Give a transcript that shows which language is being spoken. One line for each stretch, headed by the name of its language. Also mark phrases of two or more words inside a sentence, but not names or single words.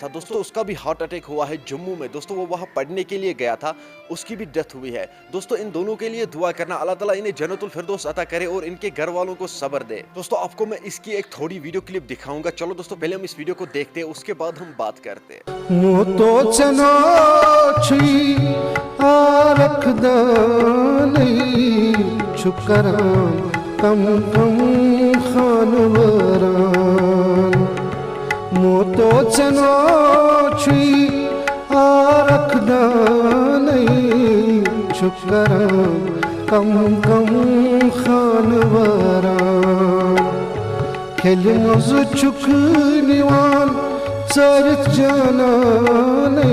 Urdu: دوستو اس کا بھی
English: heart attack
Urdu: ہوا ہے جموں میں۔ دوستو وہ وہاں پڑھنے کے لیے گیا تھا، اس کی بھی ڈیتھ ہوئی ہے۔ دوستو ان دونوں کے لیے دعا کرنا، اللہ تعالیٰ انہیں جنت الفردوس عطا کرے اور ان کے گھر والوں کو صبر دے۔ دوستو آپ کو میں اس کی ایک تھوڑی
English: video clip
Urdu: دکھاؤں گا، چلو دوستو پہلے ہم اس ویڈیو کو دیکھتے ہیں، اس کے بعد ہم بات کرتے ہیں۔
Kashmiri: وہ تو چنا چھئی چھکران کم خانوران مو تو چنا چھئی چھکران کم خانوران کھیل مز چھک نیوان چرت جانان